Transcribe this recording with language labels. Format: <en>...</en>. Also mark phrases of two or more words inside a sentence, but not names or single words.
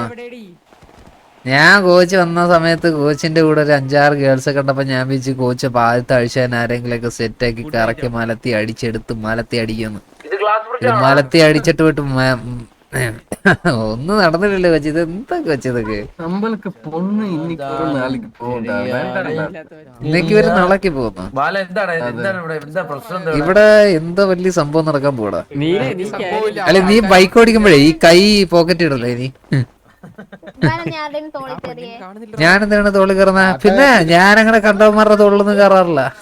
<ml>ഞാൻ കോച്ച് വന്ന സമയത്ത് കോച്ചിന്റെ കൂടെ ഒരു 5-6 ഗേൾസ് കണ്ടപ്പോ ഞാൻ വിളിച്ച് കോച്ച് ആദ്യത്തെ ആഴ്ച ആരെങ്കിലൊക്കെ സെറ്റാക്കി കറക്കി മലത്തി അടിക്കുന്നു. ഇത് മലത്തി അടിച്ചിട്ട് വിട്ട് ഒന്നും നടന്നില്ലല്ലോ കോച്ച്. ഇത് എന്താ കോച്ച് ഇതൊക്കെ?</ml> <ta>நம்மளுக்கு பொண்ணு இன்னைக்கு ஒரு நாளைக்கு போகும்டா.</ta> <ml>ഇന്നേക്ക് ഒരു നാളേക്ക് പോകുന്നു. ഇവിടെ എന്താ വലിയ സംഭവം നടക്കാൻ പോടാ? അല്ലെ നീ ബൈക്ക് ഓടിക്കുമ്പോഴേ ഈ കൈ പോക്കറ്റ് ഇടല്ലേ നീ? ഞാൻ എന്താണ് തോളി കയറുന്ന? പിന്നെ ഞാൻ അങ്ങനെ കണ്ടവന്മാരുടെ തോളിലൊന്നും കയറാറില്ല.</ml>